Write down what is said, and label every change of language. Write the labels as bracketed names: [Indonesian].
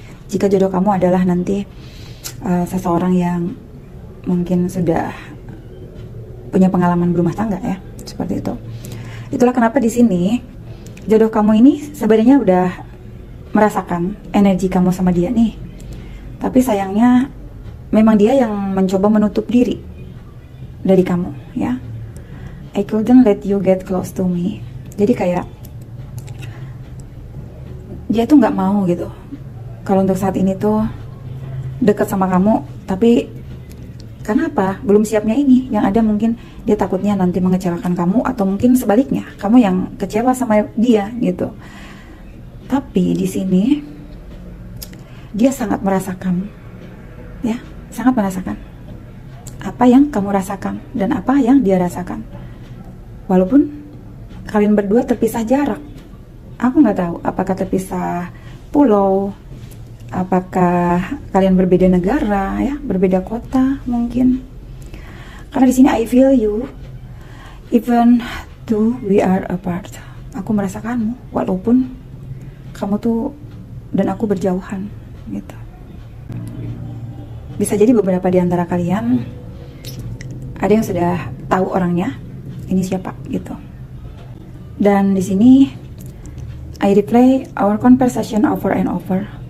[Indonesian] Jika jodoh kamu adalah nanti seseorang yang mungkin sudah punya pengalaman berumah tangga ya, seperti itu. Itulah kenapa di sini jodoh kamu ini sebenarnya udah merasakan energi kamu sama dia nih. Tapi sayangnya memang dia yang mencoba menutup diri dari kamu ya. [English] I couldn't let you get close to me. [Indonesian] Jadi kayak dia tuh nggak mau gitu kalau untuk saat ini tuh dekat sama kamu, tapi kenapa? Belum siapnya ini. Yang ada mungkin dia takutnya nanti mengecewakan kamu, atau mungkin sebaliknya, kamu yang kecewa sama dia gitu. Tapi di sini dia sangat merasakan, ya, sangat merasakan apa yang kamu rasakan dan apa yang dia rasakan. Walaupun kalian berdua terpisah jarak, aku nggak tahu apakah terpisah pulau, apakah kalian berbeda negara ya, berbeda kota mungkin. Karena di sini [English] I feel you, even though we are apart. [Indonesian] Aku merasakanmu walaupun kamu tuh dan aku berjauhan gitu. Bisa jadi beberapa di antara kalian ada yang sudah tahu orangnya, ini siapa gitu. Dan di sini [English] I replay our conversation over and over.